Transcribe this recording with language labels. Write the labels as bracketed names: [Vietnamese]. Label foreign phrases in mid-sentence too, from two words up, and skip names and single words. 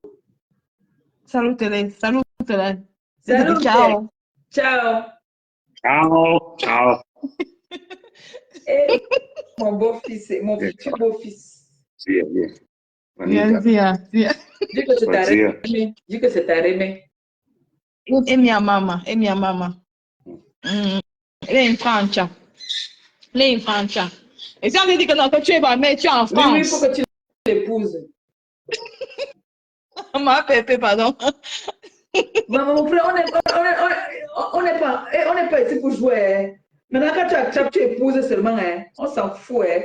[French] Salut, télé. Salut, télé. Je te dis Salut, Tech. [Italian] ciao. Ciao. Ciao, ciao. [French] Et mon beau-fils, mon Bien, futur beau-fils. bien, bien. Viens, Anita, viens, viens. Dis que c'est ta Fatia. aimé. Dis que c'est ta aimé. [Italian] E mia mamma, e mia mamma. Mm. Lei è in Francia. Lei è in Francia. [French] Et si on te dit que non, que tu es mais tu es en Oui, oui, il faut France. que tu l'épouses. Ma Pépé, pardon. Maman, mon frère, on n'est pas ici pour jouer, hein. Maintenant, quand tu acceptes, tu épouses seulement, hein. On s'en fout, hein.